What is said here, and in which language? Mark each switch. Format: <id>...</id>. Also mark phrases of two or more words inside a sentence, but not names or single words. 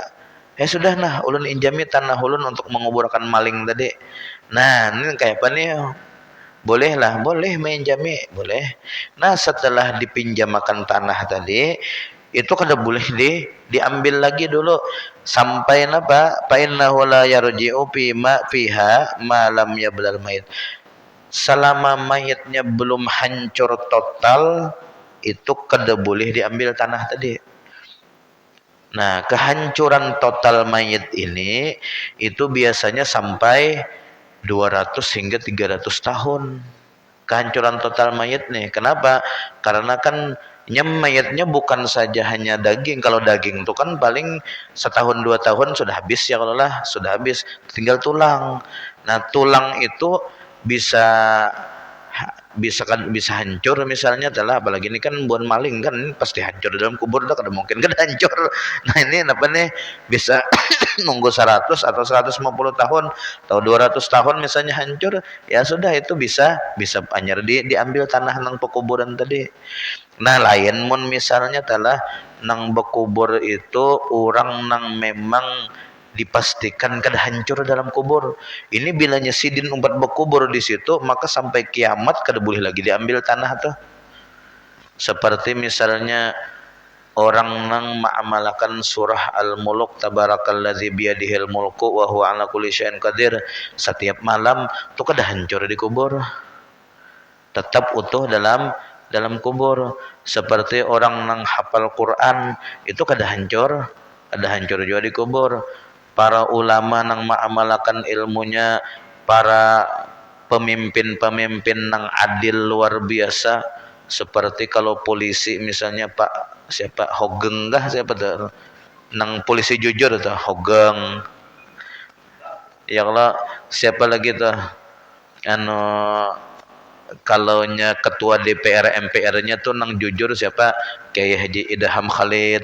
<bjn>Sudah ulun injami tanah ulun untuk menguburkan maling tadi. Nah ini kayak apa nih, boleh menjami boleh. Nah setelah dipinjamakan tanah tadi, itu kada boleh diambil lagi dulu sampai napa</bjn> <ar>فإنه لا يرجع فيما فيها ما لم يبل الميت.</ar> <bjn>Selama mayatnya belum hancur total itu kada boleh diambil tanah tadi.</bjn> <id>Nah, kehancuran total mayat ini itu biasanya sampai 200 hingga 300 tahun. Kehancuran total mayat nih. Kenapa? Karena kan mayatnya bukan saja hanya daging. Kalau daging itu kan paling setahun 2 tahun sudah habis ya, kalau lah sudah habis, tinggal tulang.</id> <bjn>Nah, tulang itu bisa bisa hancur misalnya adalah, apalagi ini kan buan maling kan, ini pasti hancur dalam kubur, dah kada mungkin kan hancur. Nah, ini apa nih, bisa nunggu 100 atau 150 tahun atau 200 tahun misalnya hancur, ya sudah itu bisa anyar diambil tanah nang pekuburan tadi. Nah, lain mun misalnya adalah nang bekubur itu orang nang memang dipastikan kada hancur dalam kubur. Ini bilanya sidin umpat berkubur di situ, maka sampai kiamat kada boleh lagi diambil tanah tuh. Seperti misalnya orang nang mengamalkan surah Al-Mulk,</bjn> <ar>تبارك الذي بيده الملك وهو على كل شيء قدير,</ar> <bjn>setiap malam tuh kada hancur di kubur. Tetap utuh dalam kubur. Seperti orang nang hafal Quran itu kada hancur juga di kubur. Para ulama nang mengamalkan ilmunya, para pemimpin-pemimpin nang adil luar biasa, seperti kalau polisi misalnya Pak siapa Hogeng kah, siapa tuh nang polisi jujur tuh Hogeng,</bjn> <ar>ya Allah,</ar> <bjn>siapa lagi tuh anu kalau nya ketua DPR MPR-nya tuh nang jujur siapa, Kiai Haji Idham Khalid.</bjn>